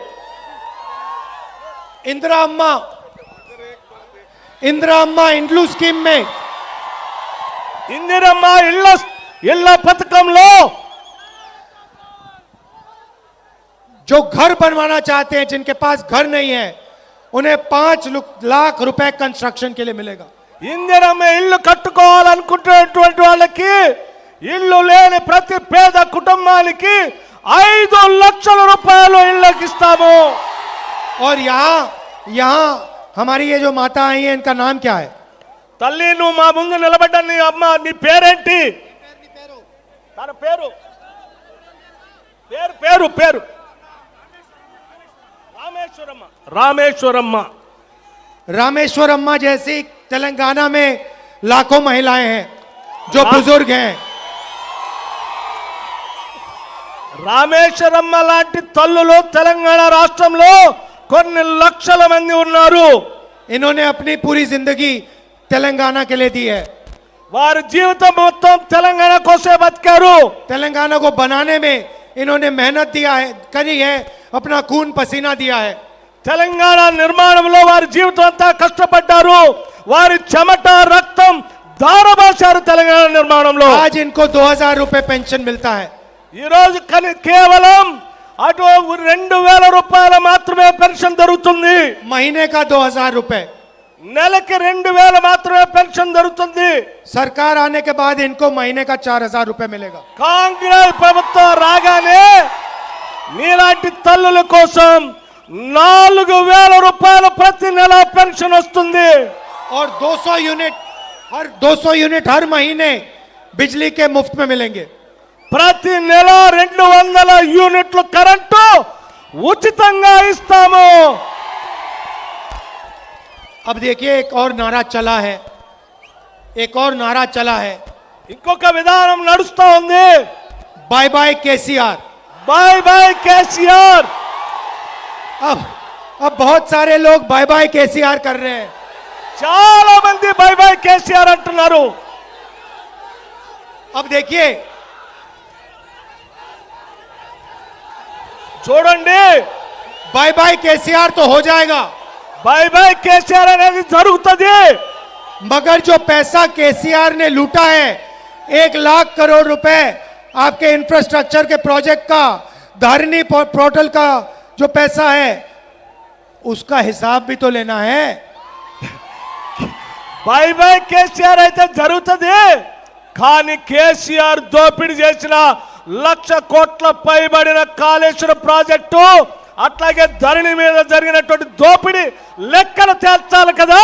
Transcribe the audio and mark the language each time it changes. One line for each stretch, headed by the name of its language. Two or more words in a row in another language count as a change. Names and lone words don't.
Hindi: इंदिरा अम्मा इंड्लू स्कीम में
Telugu: ఇందిరమ్మ ఇళ్ల పథకంలో
Hindi: जो घर बनवाना चाहते हैं, जिनके पास घर नहीं है, उन्हें 5 लाख रुपए कंस्ट्रक्शन के लिए मिलेगा।
Telugu: ఇందిరమ్మ ఇల్లు కట్టుకోవాలనుకుంటున్నటువంటి వాళ్ళకి, ఇల్లు లేని ప్రతి పేద కుటుంబానికి 5 లక్షల రూపాయలు ఇళ్ళకి ఇస్తాము.
Hindi: और यहाँ हमारी ये जो माता आई है, इनका नाम क्या है?
Telugu: తల్లి, నువ్వు మా ముందు నిలబడ్డ నీ అమ్మ, నీ పేరేంటి? తన పేరు పేరు పేరు రామేశ్వరమ్మ.
Hindi: रामेश्वर अम्मा जैसी तेलंगाना में लाखों महिलाएं हैं जो बुजुर्ग हैं।
Telugu: రామేశ్వరమ్మ లాంటి తల్లులు తెలంగాణ రాష్ట్రంలో కొన్ని లక్షల మంది ఉన్నారు.
Hindi: इन्होंने अपनी पूरी जिंदगी तेलंगाना के लिए दी है।
Telugu: వారి జీవితం మొత్తం తెలంగాణ కోసమే బతికారు.
Hindi: तेलंगाना को बनाने में इन्होंने मेहनत करी है, अपना खून पसीना दिया है।
Telugu: తెలంగాణ నిర్మాణంలో వారి జీవితం అంతా కష్టపడ్డారు. వారి చెమట రక్తం ధారపోశారు తెలంగాణ నిర్మాణంలో.
Hindi: आज इनको 2,000 रुपए पेंशन मिलता है।
Telugu: ఈ రోజు కేవలం అటు 2,000 రూపాయలు మాత్రమే పెన్షన్ దొరుకుతుంది.
Hindi: महीने का 2,000 रुपए,
Telugu: నెలకి 2,000 మాత్రమే పెన్షన్ దొరుకుతుంది.
Hindi: सरकार आने के बाद इनको महीने का 4,000 रुपए मिलेगा।
Telugu: కాంగ్రెస్ ప్రభుత్వం రాగానే మీలాంటి తల్లుల కోసం 4,000 రూపాయలు ప్రతి నెల పెన్షన్ వస్తుంది.
Hindi: और 200 यूनिट हर महीने बिजली के मुफ्त में मिलेंगे।
Telugu: ప్రతి నెల 200 యూనిట్లు కరెంటు ఉచితంగా ఇస్తాము.
Hindi: अब देखिए एक और नारा चला है, एक और नारा चला है,
Telugu: ఇంకొక విధానం నడుస్తా ఉంది,
English: bye bye केसीआर। bye bye కేసీఆర్।
Hindi: अब बहुत सारे लोग
English: bye bye
Hindi: केसीआर कर रहे हैं।
Telugu: చాలా మంది
English: bye bye
Telugu: కేసీఆర్ అంటున్నారు।
Hindi: अब देखिए,
Telugu: చూడండి,
English: bye bye
Hindi: केसीआर तो हो जाएगा,
English: bye bye
Telugu: కేసీఆర్ అనేది జరుగుతుంది।
Hindi: मगर जो पैसा केसीआर ने लूटा है, 1 लाख करोड़ रुपए आपके इंफ्रास्ट्रक्चर के प्रोजेक्ट का, धरनी पोर्टल का जो पैसा है, उसका हिसाब भी तो लेना है।
English: bye bye
Telugu: కేసీఆర్ అయితే జరుగుతుంది, కానీ కేసీఆర్ దోపిడీ చేసిన 1,00,000 కోట్ల పైబడిన కాళేశ్వరం ప్రాజెక్టు, అట్లాగే ధరణి మీద జరిగినటువంటి దోపిడీ లెక్కలు తేల్చాలి కదా।